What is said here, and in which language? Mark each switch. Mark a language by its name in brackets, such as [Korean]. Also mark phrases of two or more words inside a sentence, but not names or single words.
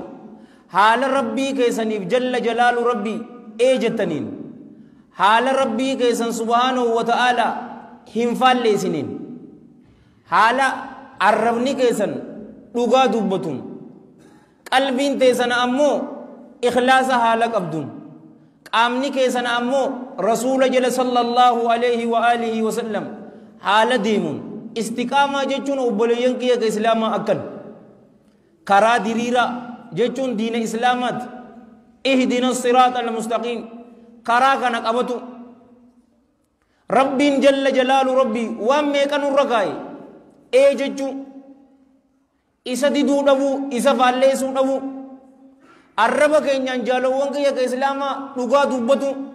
[Oromo] haala rabbii keessaniif [Arabic] جل جلاله [Oromo] rabbii jettaniin haala rabbii keessan [Arabic] سبحانه وتعالى [Oromo] hinfalle isinin hala arrabni keesan dhugaa dubbatun qalbiin teessan ammoo ikhlaasa haala qabdun qaamni keesan ammoo rasuula jala [Arabic] صلى الله عليه وآله وسلم [Oromo] haala deemun istiqaamaa jechuun obboleeyyan kiyya ka islaamaa akkan karaa diriiraa jechuun diina islaamaati [Arabic] اهدنا الصراط المستقيم [Oromo] karaa kana qabatu rabbiin [Arabic] جل جلاله [Oromo] rabbii waan meeqa nurra kaa'e jechuu isa diduu dhabuu isa faalleessuu dhabuu arraba keenyaan jaalawwan kiyya ka islaamaa dhugaa dubbatu